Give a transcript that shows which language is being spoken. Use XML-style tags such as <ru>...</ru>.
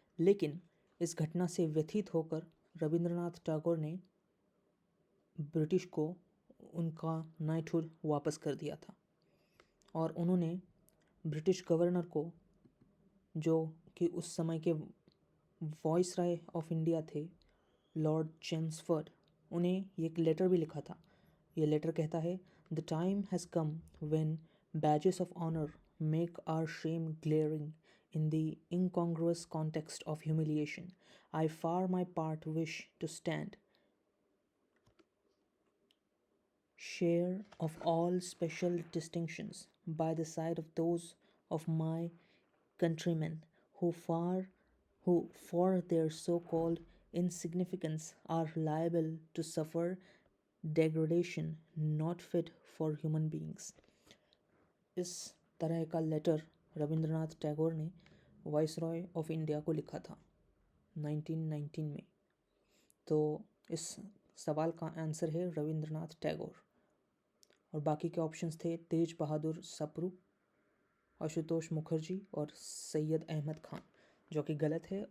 <hi>लेकिन इस घटना से व्यथित होकर रविंद्रनाथ टैगोर ने ब्रिटिश को उनका नाइटहुड वापस कर दिया था और उन्होंने ब्रिटिश गवर्नर को, जो कि उस समय के वॉइसरॉय ऑफ इंडिया थे, लॉर्ड चेम्सफोर्ड, उन्हें एक लेटर भी लिखा था। ये लेटर कहता है,</hi> <en>The time has come when badges of honor make our shame glaring in the incongruous context of humiliation. I for my part wish to stand share of all special distinctions by the side of those of my countrymen who for their so-called insignificance are liable to suffer degradation not fit for human beings.</en> <hi>इस तरह का letter Rabindranath Tagore ने viceroy of India को लिखा था 1919 में। तो इस सवाल का आंसर है रविंद्रनाथ टैगोर। और बाकी के ऑप्शंस थे तेज बहादुर सप्रू, आशुतोष मुखर्जी और सैयद अहमद खान, जो कि गलत है।</hi>